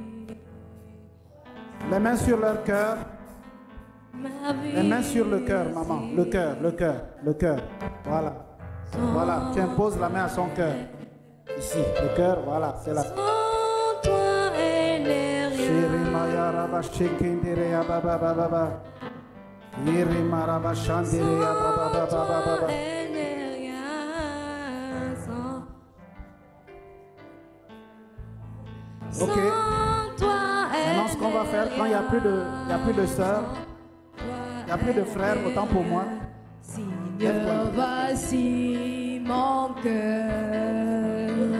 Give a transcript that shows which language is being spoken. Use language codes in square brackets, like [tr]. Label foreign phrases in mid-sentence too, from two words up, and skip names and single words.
[fr] Les mains sur leur cœur. Ma vie. Les mains sur le cœur, maman. Le cœur, le cœur, le cœur. Voilà. Voilà. Tu imposes la main à son cœur. Ici, le cœur, voilà, c'est là. Sans toi, elle n'est rien. Shirimaya Rabba Shikindireya Baba Baba Baba. Yirimara Bashandireya Baba Baba Baba Baba. Elle n'est rien. Sans Ok. toi, Maintenant, ce qu'on va faire, quand il n'y a plus de sœurs, il n'y a plus de frères, autant pour moi. Seigneur, voici mon cœur.